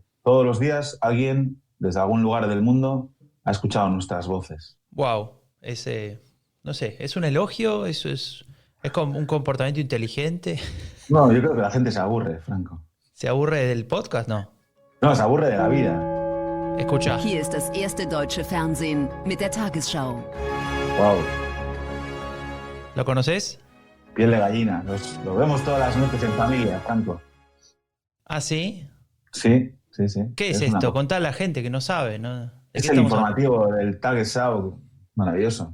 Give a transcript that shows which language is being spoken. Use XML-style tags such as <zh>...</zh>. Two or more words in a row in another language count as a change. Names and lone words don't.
<es>Todos los días alguien, desde algún lugar del mundo, ha escuchado nuestras voces. Wow. No sé, ¿es un elogio? ¿Es como un comportamiento inteligente? No, yo creo que la gente se aburre, Franco. ¿Se aburre del podcast? No. No, se aburre de la vida. Escucha.</es> <de>Hier ist das erste deutsche Fernsehen mit der Tagesschau.</de> <es>Wow. ¿Lo conoces? Piel de gallina. Lo vemos todas las noches en familia, Franco. ¿Ah, sí? Sí. ¿Qué es esto? Contá a la gente que no sabe, ¿no? ¿De Es qué el estamos informativo del Tagesschau. Maravilloso.</es>